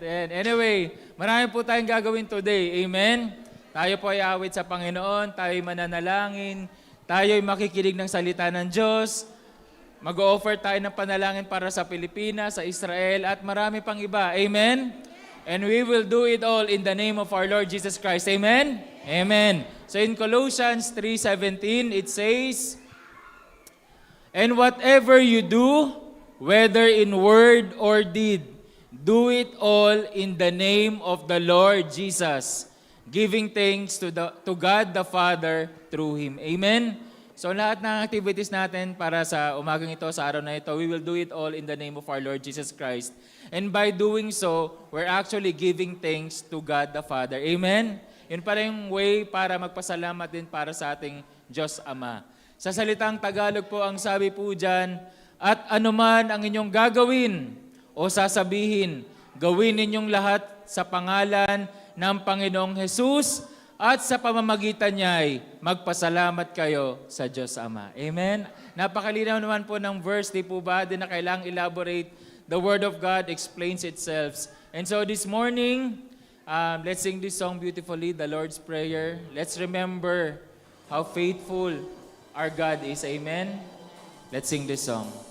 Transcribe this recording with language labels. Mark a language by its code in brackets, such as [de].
[en] And anyway, [tl] marami po tayong gagawin [en] today. Amen? [tl] Tayo po ay awit sa Panginoon, tayo ay mananalangin, tayo ay makikinig ng salita ng Diyos, mag-o-offer tayo ng panalangin para sa Pilipinas, sa Israel, at marami pang iba. [en] Amen? And we will do it all in the name of our Lord Jesus Christ. Amen? Amen. So in Colossians 3:17, it says, "And whatever you do, whether in word or deed, do it all in the name of the Lord Jesus, giving thanks to God the Father through Him." Amen? [tl] So lahat ng activities natin para sa umagang ito, sa araw na ito, [en] we will do it all in the name of our Lord Jesus Christ. And by doing so, we're actually giving thanks to God the Father. Amen? [tl] Yun pala yung way para magpasalamat din para sa ating Diyos Ama. Sa salitang Tagalog po, ang sabi po dyan, "At anuman ang inyong gagawin o sasabihin, gawin ninyong lahat sa pangalan ng Panginoong Jesus, at sa pamamagitan niya ay magpasalamat kayo sa Diyos Ama." Amen? Napakalinaw naman po ng verse, di po ba? Di na kailangang elaborate. [en] The Word of God explains itself. And so this morning, let's sing this song beautifully, the Lord's Prayer. Let's remember how faithful our God is. Amen? Let's sing this song.